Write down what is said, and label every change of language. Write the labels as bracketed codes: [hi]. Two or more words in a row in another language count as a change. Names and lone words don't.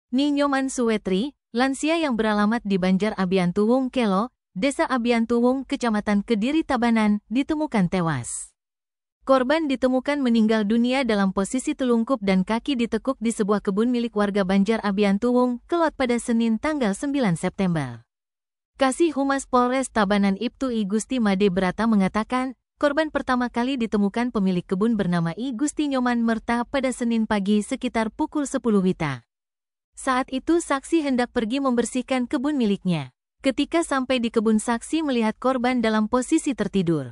[id] Ni Nyoman Suwetri, lansia yang beralamat di Banjar Abiantuwung Kelo, Desa Abiantuwung, Kecamatan Kediri Tabanan, ditemukan tewas. Korban ditemukan meninggal dunia dalam posisi telungkup dan kaki ditekuk di sebuah kebun milik warga Banjar Abiantuwung, Kelot pada Senin tanggal 9 September. Kasih Humas Polres Tabanan Ibtu I Gusti Made Brata mengatakan, korban pertama kali ditemukan pemilik kebun bernama I Gusti Nyoman Merta pada Senin pagi sekitar pukul 10 WITA. Saat itu saksi hendak pergi membersihkan kebun miliknya. Ketika sampai di kebun, saksi melihat korban dalam posisi tertidur.